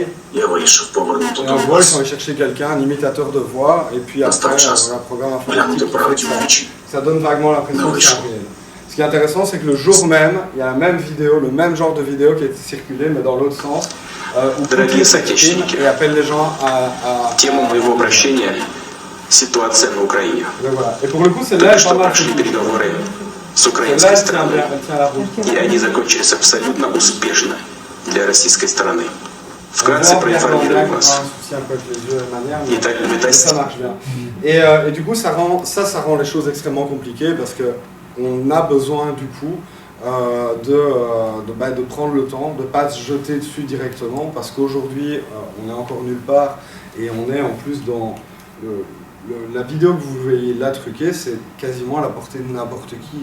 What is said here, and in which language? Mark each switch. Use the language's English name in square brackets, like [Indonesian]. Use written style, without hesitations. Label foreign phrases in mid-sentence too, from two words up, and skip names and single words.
[French] Et en gros, ils sont allés chercher quelqu'un, un imitateur de voix, et puis après, un programme informatique qui fait que ça donne vaguement l'impression que c'est un réel. Ce qui est intéressant, c'est que le jour même, il y a la même vidéo, le même genre de vidéo qui a été circulée, mais dans l'autre sens, où Poutine s'exprime et appelle les gens à... [Russian] Ситуация на Украине. [French] Et pour le coup, celle-là est pas mal. [Russian] С украинской стороны, и они закончились абсолютно успешно для российской стороны. Вкратце проинформировали вас. [French] Ça marche bien. Et du coup, ça rend les choses extrêmement compliquées, parce qu'on a besoin du coup de prendre le temps, de ne pas se jeter dessus directement, parce qu'aujourd'hui, on est encore nulle part, et on est en plus dans la vidéo que vous voyez là truquée, c'est quasiment à la portée de n'importe qui.